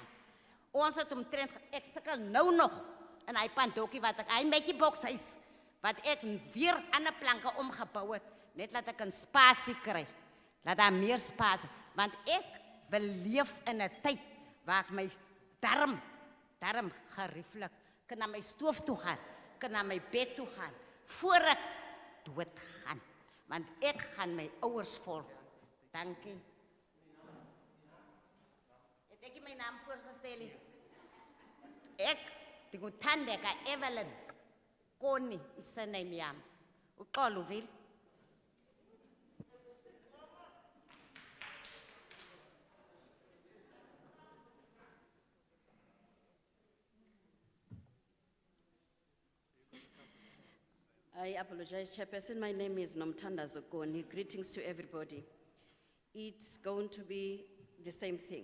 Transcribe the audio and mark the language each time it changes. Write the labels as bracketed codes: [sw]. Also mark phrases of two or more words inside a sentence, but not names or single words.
[af] Ons het omtrent, ek sukkel nou nog in hy pandokie wat ek, hy metjie bokshuis, wat ek weer ander planke omgebouw het, net laat ek een spasie kry, laat daar meer spasie, want ek wil leef in een tyd waar ek my darm gerieflik, kan na my stoof toe gaan, kan na my bed toe gaan, voor ek dood gaan, want ek gaan my ouers volg. Dankie. Het ek my naam voorgestel? Ek, [xh] ndinguthandeka Evelyn Koni, isename yam. Uxolo uvile? [en] I apologize, Chairperson. My name is Nomthanda Zokoni. Greetings to everybody. It's going to be the same thing.